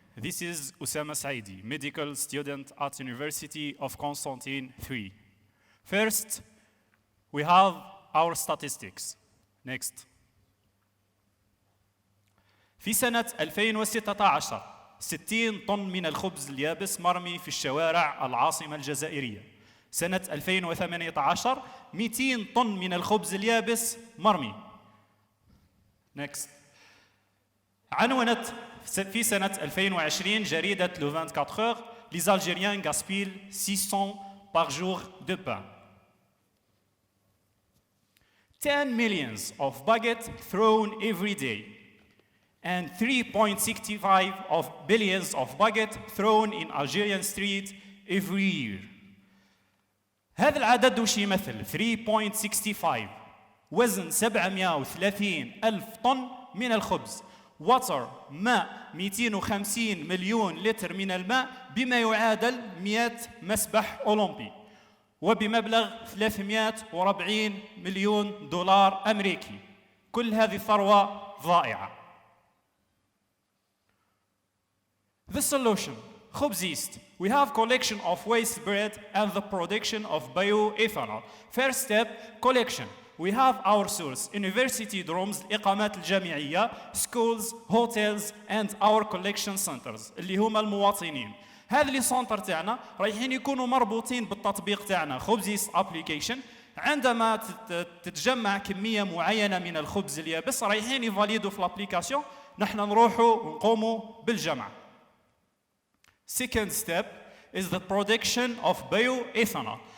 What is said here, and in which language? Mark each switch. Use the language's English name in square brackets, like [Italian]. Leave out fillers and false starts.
[English] This is Usama Saidi, medical student at University of Constantine III. First, we have our statistics. Next. [Arabic] في سنة 2016 60 طن من الخبز اليابس مرمي في الشوارع العاصمة الجزائرية. سنة 2018 200 طن من الخبز اليابس مرمي. [English] Next. [Arabic] عنونت في سنة 2020 جريدة [French] Le 24 heures Les Algériens gaspillent 600 par jour de pain. [English] 10 millions of baguettes thrown every day and 3.65 of billions of baguettes thrown in Algerian streets every year. [Arabic] هذا العدد وش يمثل 3.65 وزن 730 ألف طن من الخبز. واتر ماء 250 مليون لتر من الماء بما يعادل 100 مسبح أولمبي وبمبلغ 340 مليون دولار أمريكي. كل هذه ثروة ضائعة. [English] The solution, خبز yeast. We have collection of waste bread and the production of bioethanol. First step, collection. We have our source, university dorms, [Arabic] الإقامات الجامعية, [English] schools, hotels and our collection centers [Arabic] اللي هما المواطنين. هذا لي سنتر تاعنا رايحين يكونوا مربوطين بالتطبيق تاعنا خبز يست ابليكيشن. عندما تتجمع كمية معينة من الخبز اليابس رايحين يفاليدوا في الابليكاسيون، نحن نروحوا ونقوموا بالجمع. [English] Second step is the production of bioethanol.